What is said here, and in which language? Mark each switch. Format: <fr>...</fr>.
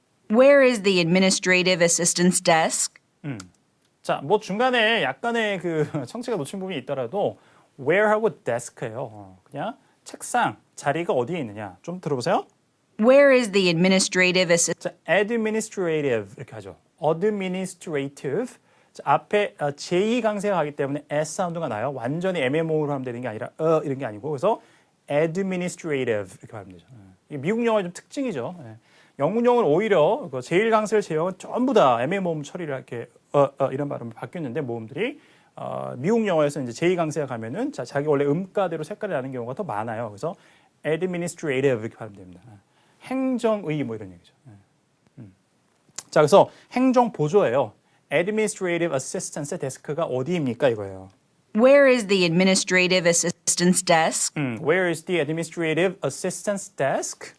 <en>Where is the administrative assistant's desk?</en> <ko>자, 뭐 중간에 약간의 그 청취가 놓친 부분이 있더라도 where하고 desk예요. 그냥 책상, 자리가 어디에 있느냐. 좀 들어보세요.</ko> <en>Where is the administrative assistant?</en> <ko>자, administrative 이렇게 하죠.</ko> <en>administrative.</en> <ko>자, 앞에 제2강세가 가기 때문에 S 사운드가 나요. 완전히 애매모호로 하면 되는 게 아니라 이런 게 아니고 그래서 administrative 이렇게 하면 되죠. 이게 미국 영어의 좀 특징이죠. 영문 영어는 오히려 제1강세를 제외하고 전부 다 애매모음 처리를 이렇게 이런 발음을 바뀌었는데 모음들이 미국 영어에서 이제 제2강세가 가면은 자기 원래 음가대로 색깔이 나는 경우가 더 많아요. 그래서 administrative 이렇게 하면 됩니다. 행정의 뭐 이런 얘기죠. 자, 그래서 행정 보조예요. administrative assistant의 데스크가 어디입니까 이거예요.</ko> <en>Where is the administrative assistant's desk? Where is the administrative assistant's desk?</en>